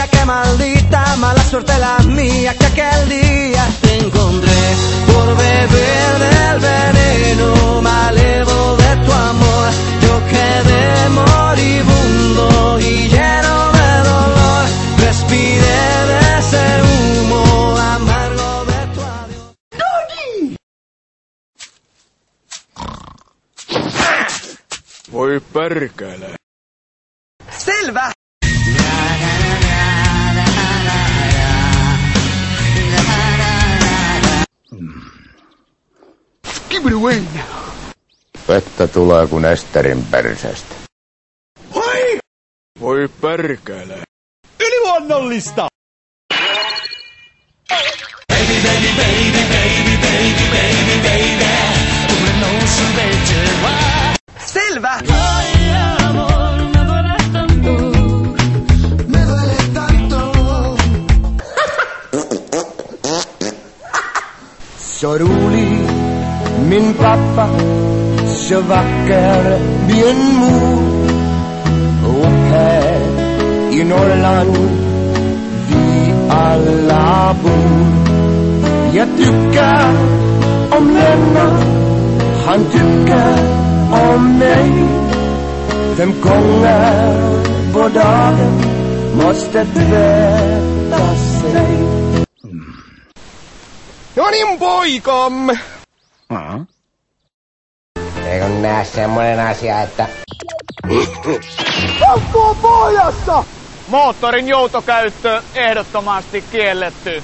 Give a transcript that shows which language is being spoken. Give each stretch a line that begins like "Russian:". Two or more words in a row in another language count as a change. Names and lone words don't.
Spanish: Que maldita mala suerte la mía que aquel día te encontré por beber del veneno malevo de tu amor. Yo quedé moribundo y lleno de dolor. Respiré de ese humo amargo de tu adiós.
Finnish: Voi perkele. Selvä! Vettä tulee kuin Esterin perseestä. Hoi! Voi perkele. Yliluonnollista! Selvä!
Swedish: Så rolig, min pappa, så vacker, min mor. Och här i Norrland vi alla bor. Jag tycker om Lennart, han tycker om mig. 5 gånger på dagen måste tvätta sig.
Finnish: No niin, poikam! Eikö näe semmonen asia, että... Pakko pojassa! Moottorin joutokäyttö ehdottomasti kielletty.